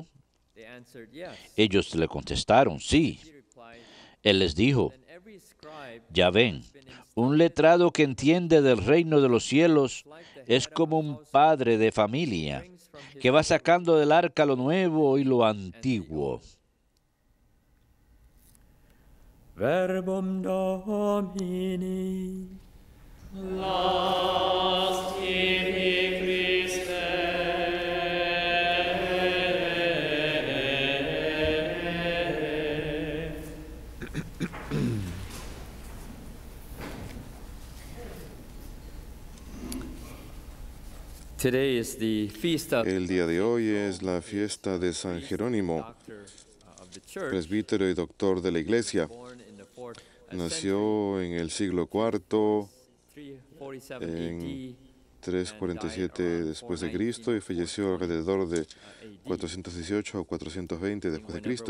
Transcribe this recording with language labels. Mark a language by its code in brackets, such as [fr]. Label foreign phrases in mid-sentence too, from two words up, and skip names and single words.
[es] Ellos le contestaron, sí. Él les dijo: ya ven, un letrado que entiende del reino de los cielos es como un padre de familia que va sacando del arca lo nuevo y lo antiguo. [la] Verbum Domini. Las tibi, Christe. [en] Today is the feast of [es] El día de hoy es la fiesta de San Jerónimo, presbítero y doctor de la Iglesia. Nació en el siglo IV, en 347 después de Cristo y falleció alrededor de 418 o 420 después de Cristo.